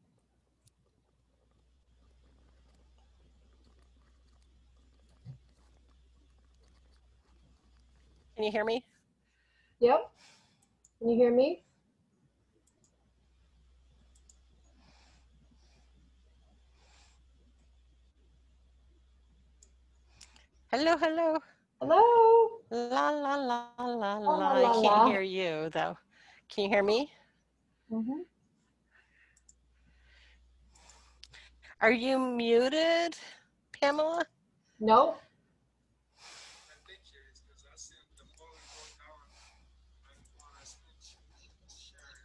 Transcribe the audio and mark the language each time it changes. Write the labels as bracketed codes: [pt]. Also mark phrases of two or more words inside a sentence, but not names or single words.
[en] Can you hear me? Yep. Can you hear me? Hello, hello. Hello? La, la, la, la, La la. la I la can't la. hear you, though. Can you hear me? Mm-hmm. Are you muted, Pamela? Nope. I think it is because I see the volume going down on a speech sharing.